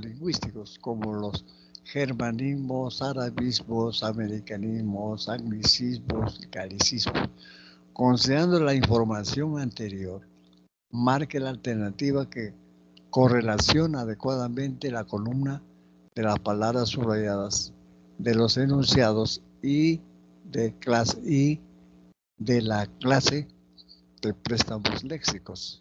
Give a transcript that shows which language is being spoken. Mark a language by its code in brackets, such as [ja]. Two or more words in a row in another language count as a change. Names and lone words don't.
[es] lingüísticos como los germanismos, arabismos, americanismos, anglicismos y galicismos, considerando la información anterior, marque la alternativa que correlaciona adecuadamente la columna de las palabras subrayadas, de los enunciados y de la clase de préstamos léxicos.